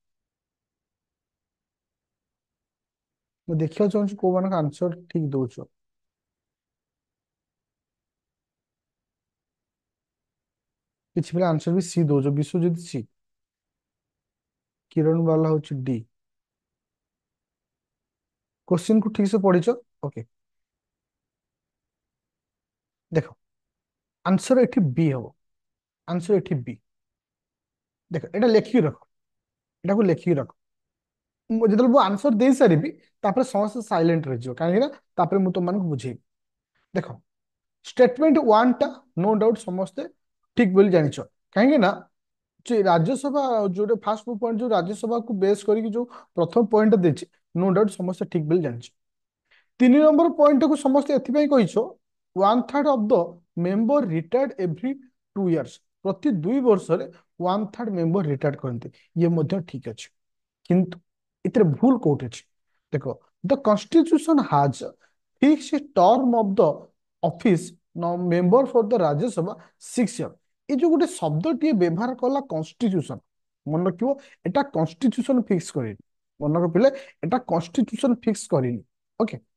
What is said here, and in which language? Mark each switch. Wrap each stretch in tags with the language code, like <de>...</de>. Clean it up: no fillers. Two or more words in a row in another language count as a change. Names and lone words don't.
<or>ମୁଁ ଦେଖିବାକୁ ଚାହୁଁଛି କୋଉମାନଙ୍କ ଆନ୍ସର ଠିକ ଦଉଛ କିଛି ପିଲା ଆନ୍ସର ବି ସି ଦଉଛ ବିଶ୍ୱଜିତ ସି କିରଣ ବାଲା ହଉଛି ଡି</or> <hi>क्वेश्चन को ठीक से</hi> <or>पढ़िଛ ओके ଦେଖ ଆନ୍ସର ଏଠି ବି ହବ ଆନ୍ସର ଏଠି ବି ଦେଖ ଏଟା ଲେଖିକି ରଖ ଏଟାକୁ ଲେଖିକି ରଖ ମୁଁ ଯେତେବେଳେ ମୁଁ ଆନ୍ସର ଦେଇ ସାରିବି ତାପରେ ସମସ୍ତେ ସାଇଲେଣ୍ଟ ରହିଯିବ କାହିଁକି ନା ତାପରେ ମୁଁ ତମମାନଙ୍କୁ ବୁଝେଇବି ଦେଖ ଷ୍ଟେଟମେଣ୍ଟ 1 ଟା</or> <en>no doubt</en> <or>ସମସ୍ତେ ଠିକ ବୋଲି ଜାଣିଛ କାହିଁକି ନା ଯେ ରାଜ୍ୟସଭା ଯୋଉଟା</or> <en>first point</en> <or>ଯୋଉ ରାଜ୍ୟସଭାକୁ ବେସ୍ କରିକି ଯୋଉ ପ୍ରଥମ ପଏଣ୍ଟ ଦେଇଛି</or> <en>no doubt</en> <or>ସମସ୍ତେ ଠିକ ବୋଲି ଜାଣିଛ 3 ନମ୍ବର ପଏଣ୍ଟକୁ ସମସ୍ତେ ଏଥିପାଇଁ କହିଛ</or> <en>1/3 of the member retired every 2 years</en> <or>ପ୍ରତି 2 ବର୍ଷରେ 1/3</or> <en>member retired</en> <or>କରନ୍ତି ଇଏ ମଧ୍ୟ ଠିକ ଅଛି କିନ୍ତୁ ଏଥିରେ ଭୁଲ କୋଉଠି ଅଛି ଦେଖ</or> <en>the constitution has fixed term of the office member for the Rajya Sabha 6 year</en> <or>ଏ ଯୋଉ ଗୋଟେ ଶବ୍ଦଟିଏ ବ୍ୟବହାର କଲା କନଷ୍ଟିଟ୍ୟୁସନ ମନେ ରଖିବ ଏଟା</or> <en>constitution fix</en> <or>କରିନି ମନେ ରଖିଲେ ଏଟା</or> <en>constitution fix</en> <or>କରିନି ଓକେ</or>